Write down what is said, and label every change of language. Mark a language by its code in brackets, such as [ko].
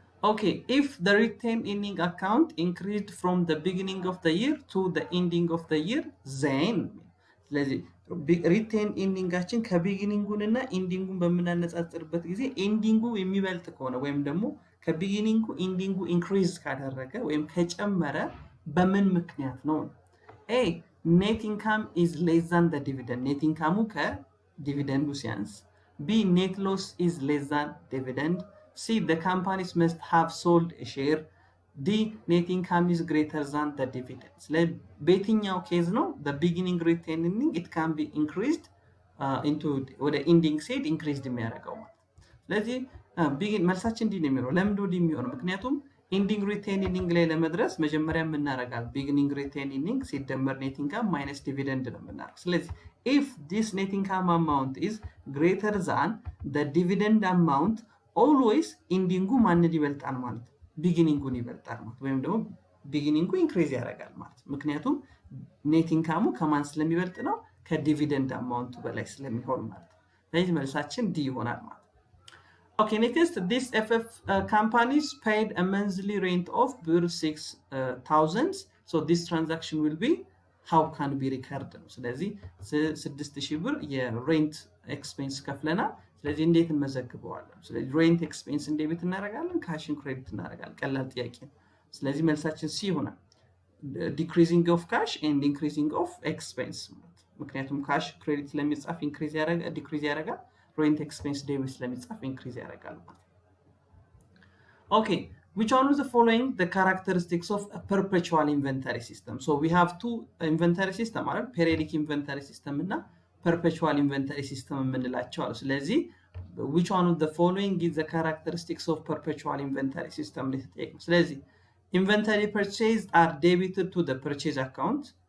[en] Okay, if the retained ending account increased from the beginning of the year to the ending of the year, then [am] ስለዚህ ሪቴንድ ኢንዲንጋችን ከቢጊኒንጉንና ኢንዲንጉን በምናነጻጽርበት ጊዜ ኢንዲንጉ የሚበልጥ ከሆነ ወይም ደግሞ ከቢጊኒንጉ ኢንዲንጉ ኢንክሪዝ ካደረገ ወይም ከጨመረ በምን ምክንያት ነው? [en] ኤ ኔት ኢንካም ኢዝ ሌስ ዛን ዘ ዲቪደንድ፣ [am] ኔት ኢንካሙ ከዲቪደንዱ ሲያንስ። [en] ቢ ኔት ሎስ ኢዝ ሌስ ዛን ዲቪደንድ። C, the companies must have sold a share. D, net income is greater than the dividends. [am] በየትኛው ኬዝ ነው [en] the beginning retained earning it can be increased into [am] ወደ ending said increased የሚያደርገው ማለት። ስለዚህ መልሳችን ዲ ነው የሚሆነው። ለምንድን ነው ዲ የሚሆነው? ምክንያቱም ending retained earning ላይ ለመድረስ መጀመሪያ የምናደርጋል beginning retained earning ሲደመር net income minus dividend ነው የምናደርገው። ስለዚህ [en] if this net income amount is greater than the dividend amount [am] ኦልዌይስ ኢንዲንጉ ማንን ይበልጣል ማለት ነው? ቢጊኒንጉን ይበልጣል ማለት ወይም ደግሞ ቢጊኒንጉ ኢንክሪዝ ያደርጋል ማለት። ምክንያቱም ኔት ኢንካሙ ከማን ስለሚበልጥ ነው? ከዲቪደንድ አማውንቱ በላይ ስለሚሆን ማለት። ስለዚህ መልሳችን ዲ ይሆናል ማለት። ኦኬ ኔክስት ዲስ ኤፍኤፍ ካምፓኒስ ፔይድ አ መንዝሊ ሬንት ኦፍ ብር 6000 ሶ ዲስ ትራንዛክሽን ዊል ቢ ሃው ካን ቢ ሪከርድ ነው። ስለዚህ 6000 ብር የሬንት ኤክስፔንስ ከፍለናል። ስለዚህ እንዴት እንመዘግበዋለን? ስለዚህ ሬንት ኤክስፔንስ እንዴት እናደርጋለን? ካሽን ክሬዲት እናደርጋለን። ቀላል ጥያቄ ነው። ስለዚህ መልሳችን ሲ ይሆናል። ዲክሪዚንግ ኦፍ ካሽ ኤንድ ኢንክሪዚንግ ኦፍ ኤክስፔንስ ማለት ምክንያቱም ካሽ ክሬዲት ስለሚጻፍ ኢንክሪዝ ያደርጋል፣ ዲክሪዝ ያደርጋል። ሬንት ኤክስፔንስ ዴቢት ስለሚጻፍ ኢንክሪዝ ያደርጋል ማለት። ኦኬ [en] which one of the following the characteristics of a perpetual inventory system? So we have two inventory system ማለት periodic inventory system እና perpetual inventory system [am] የምንላቸው አሉ። ስለዚህ [en] which one of the following is the characteristics of perpetual inventory system [am] ላይ ተጠየቅነው። ስለዚህ [en] inventory purchased are debited to the purchase account.